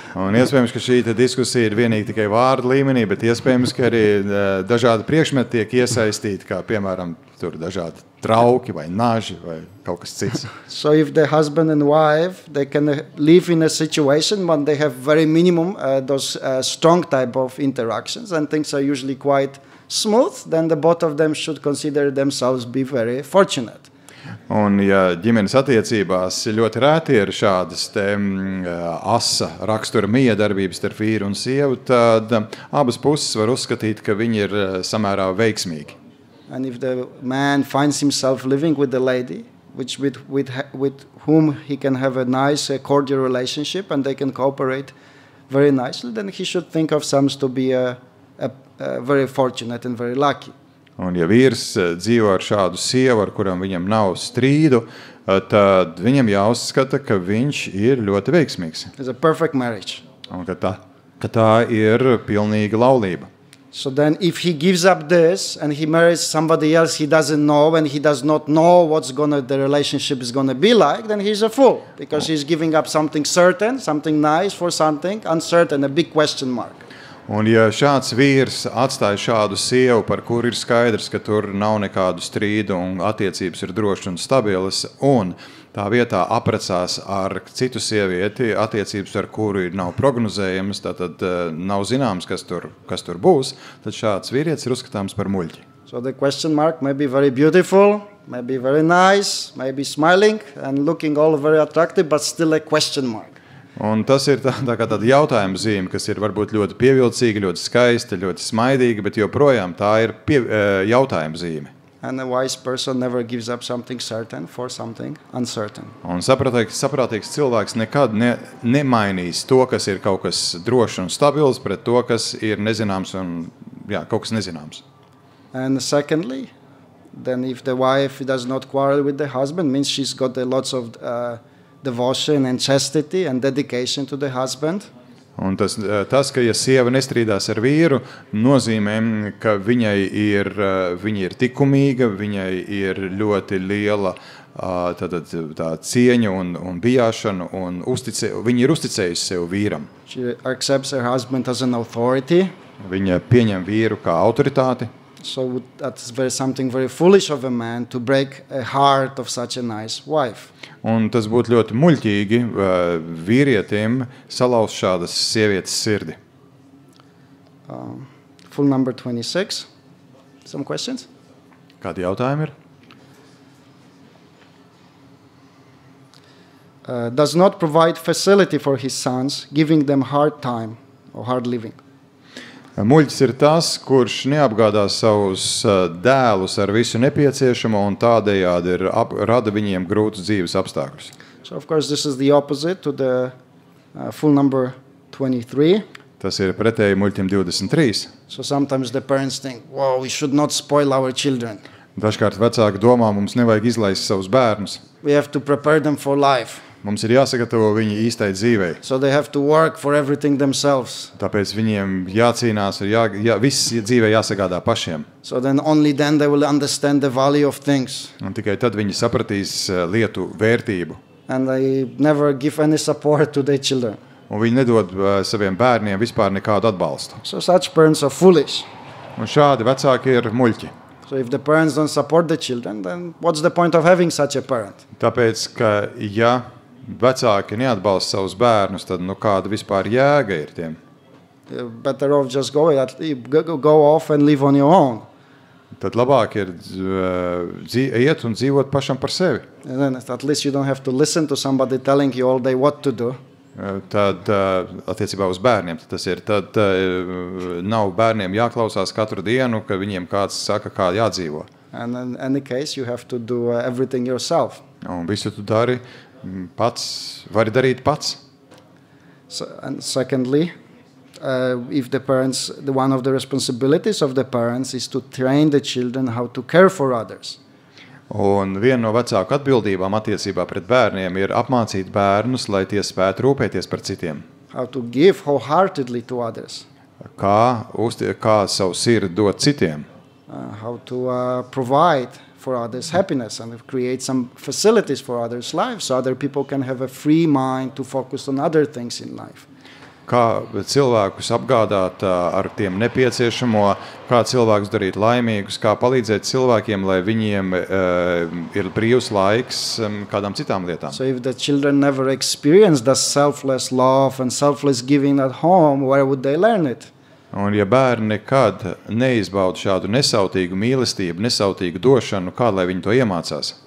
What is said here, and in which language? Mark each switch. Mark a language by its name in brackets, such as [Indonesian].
[Latvian] Un iespējams, ka šī diskusija ir vienīgi tikai vārdu līmenī, bet iespējams, ka arī dažādi priekšmeti tiek iesaistīti, kā piemēram tur dažādi trauki vai naži vai kaut kas cits. [English] So if the husband and wife, they can live in a situation when they have very minimum those strong type of interactions, and things are usually quite smooth, then the both of them should consider themselves be very fortunate. [Latvian] Un ja ģimenes attiecībās ļoti rēti ir šādas asa rakstura miedarbības starp vīru un sievu, tad abas puses var uzskatīt, ka viņi ir samērā veiksmīgi. [English] And if the man finds himself living with the lady, with whom he can have a nice, cordial relationship, and they can cooperate very nicely, then he should think of themselves to be very fortunate and very lucky. [Latvian] Un ja vīrs dzīvo ar šādu sievu, ar kuram viņam nav strīdu, tad viņam jāuzskata, ka viņš ir ļoti veiksmīgs. [English] It's a perfect marriage. [Latvian] Un ka tā ir pilnīga laulība. [English] So then if he gives up this and he marries somebody else he doesn't know and he does not know the relationship is going to be like, then he's a fool, because he's giving up something certain, something nice for something uncertain, a big question mark. [Latvian] Un ja šāds vīrs atstāja šādu sievu, par kuru ir skaidrs, ka tur nav nekādu strīdu un attiecības ir drošas un stabilas, un tā vietā apprecās ar citu sievieti, attiecības ar kuru nav prognozējamas, tad nav zināms, kas tur būs, tad šāds vīrietis ir uzskatāms par muļķi. [English] So the question mark may be very beautiful, may be very nice, may be smiling and looking all very attractive, but still a question mark. [Latvian] Un tas ir tā kā tāda jautājuma zīme, kas ir varbūt ļoti pievilcīga, ļoti skaista, ļoti smaidīga, bet joprojām tā ir jautājuma zīme. [English] And a wise person never gives up something certain for something uncertain. [Latvian] Un saprātīgs cilvēks nekad nemainīs to, kas ir kaut kas drošs un stabils, pret to, kas ir nezināms un kaut kas nezināms. [English] And secondly, then if the wife does not quarrel with the husband, means she's got lots of devotion and chastity and dedication to the husband. [Latvian] Un tas, ka ja sieva nestrīdās ar vīru, nozīmē, ka viņa ir tikumīga, viņai ir ļoti liela tā cieņa un bijāšana, un viņa ir uzticējusi sev vīram. [English] She accepts her husband as an authority. [Latvian] Viņa pieņem vīru kā autoritāti. [English] So that's something very foolish of a man to break a heart of such a nice wife. [Latvian] Un tas būtu ļoti muļķīgi vīrietim salauzt šādas sievietes sirdi. [English] Full number 26. Some questions? [Latvian] Kādi jautājumi ir? [English] Does not provide facility for his sons, giving them hard time or hard living. [Latvian] Muļķis ir tas, kurš neapgādā savus dēlus ar visu nepieciešamo un tādējādi rada viņiem grūtus dzīves apstākļus. [English] So of course this is the opposite to the full number 23. [Latvian] Tas ir pretēji muļķim 23. [English] So sometimes the parents think, "Wow, we should not spoil our children." [Latvian] Dažkārt vecāki domā, mums nevajag izlaist savus bērnus. [English] We have to prepare them for life. [Latvian] Mums ir jāsagatavo viņi īstai dzīvei. [English] So they have to work for everything themselves. [Latvian] Tāpēc viņiem jācīnās, viss dzīvē jāsagādā pašiem. [English] So then only then they will understand the value of things. [Latvian] Un tikai tad viņi sapratīs lietu vērtību. [English] And they never give any support to their children. [Latvian] un viņi nedod saviem bērniem vispār nekādu atbalstu. [English] So such parents are foolish. [Latvian] Un šādi vecāki ir muļķi. [English] So if the parents don't support the children, then what's the point of having such a parent? [Latvian] Tāpēc, ka ja vecāki neatbalsta savus bērnus, tad kāda vispār jēga ir tiem? [English] You're better off just go off and live on your own. [Latvian] Tad labāk ir iet un dzīvot pašam par sevi. [English] And then at least you don't have to listen to somebody telling you all day what to do. [Latvian] Tad attiecībā uz bērniem tas ir. Tad nav bērniem jāklausās katru dienu, ka viņiem kāds saka, kā jādzīvo. [English] And in any case, you have to do everything yourself. [Latvian] Un visu tu dari pats, vari darīt pats. [English] So, and secondly, if the parents, one of the responsibilities of the parents is to train the children how to care for others. [Latvian] Un viena no vecāku atbildībām attiecībā pret bērniem ir apmācīt bērnus, lai tie spētu rūpēties par citiem. [English] How to give wholeheartedly to others. [Latvian] Kā savu sirdi dot citiem. [English] How to provide for others happiness and create some facilities for others' lives so other people can have a free mind to focus on other things in life. [Latvian] Kā cilvēkus apgādāt ar tiem nepieciešamo, kā cilvēkus darīt laimīgus, kā palīdzēt cilvēkiem, lai viņiem ir brīvs laiks kādām citām lietām. [English] So if the children never experience the selfless love and selfless giving at home, where would they learn it? [Latvian] Un ja bērni nekad neizbauda šādu nesautīgu mīlestību, nesautīgu došanu, kā lai viņi to iemācās?